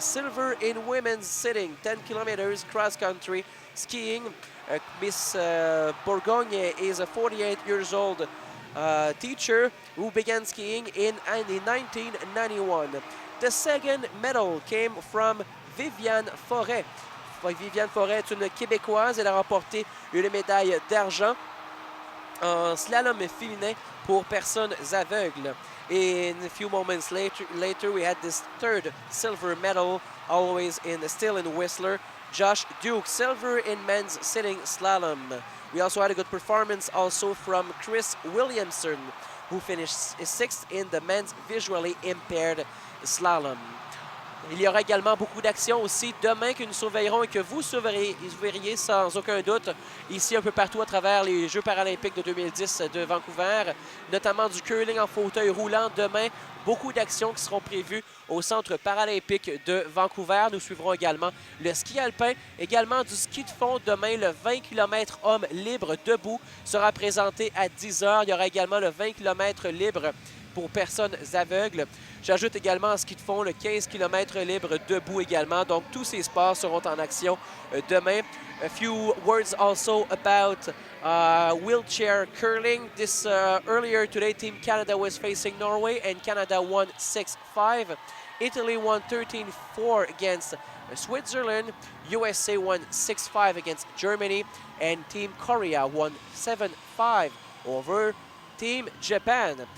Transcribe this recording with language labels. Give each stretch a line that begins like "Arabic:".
English: Silver in women's sitting, 10 kilometers cross-country skiing. Miss Bourgogne is a 48 years old teacher who began skiing in 1991. The second medal came from Viviane Forêt.
French: Viviane Forêt est une Québécoise. Elle a remporté une médaille d'argent en slalom féminin pour personnes aveugles.
English: In a few moments later, we had this third silver medal, still in Whistler. Josh Duke, silver in men's sitting slalom. We also had a good performance also from Chris Williamson, who finished 6th in the men's visually impaired slalom.
French: Il y aura également beaucoup d'actions aussi demain que nous surveillerons et que vous surveilleriez sans aucun doute ici un peu partout à travers les Jeux paralympiques de 2010 de Vancouver, notamment du curling en fauteuil roulant demain. Beaucoup d'actions qui seront prévues au Centre paralympique de Vancouver. Nous suivrons également le ski alpin, également du ski de fond demain. Le 20 km homme libre debout sera présenté à 10h. Il y aura également le 20 km libre pour personnes aveugles. J'ajoute également en ski de fond le 15 km libre debout également. Donc, tous ces sports seront en action demain.
English: A few words also about wheelchair curling. This earlier today, Team Canada was facing Norway and Canada won 6-5. Italy won 13-4 against Switzerland. USA won 6-5 against Germany, and Team Korea won 7-5 over Team Japan.